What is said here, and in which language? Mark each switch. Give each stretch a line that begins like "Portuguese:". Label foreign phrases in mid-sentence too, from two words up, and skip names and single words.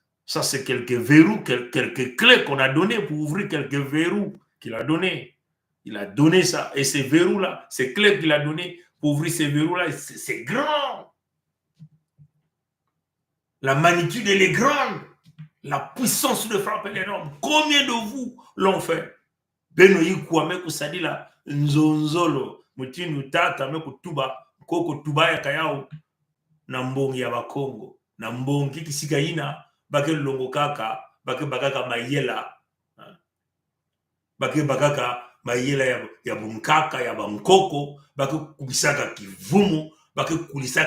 French: Ça, c'est quelques verrous, quelques clés qu'on a données pour ouvrir quelques verrous qu'il a donnés. Il a donné ça. Et ces verrous-là, ces clés qu'il a données pour ouvrir ces verrous-là, c'est grand. La magnitude, elle est grande. La puissance de frappe, elle est énorme. Combien de vous l'ont fait?
Kongo: Benoyi Kwame Kusadila, Nzonzolo, Mutinu Tata, Mekutuba, Koko Tuba ya Kayao, na mbongi ya Bakongo, na mbongi kisikaina, bake longo kaka, bake bakaka mayela, bake bakaka mayela ya bunkaka, ya bankoko, bake kulisaka kivumu, bake kulisaka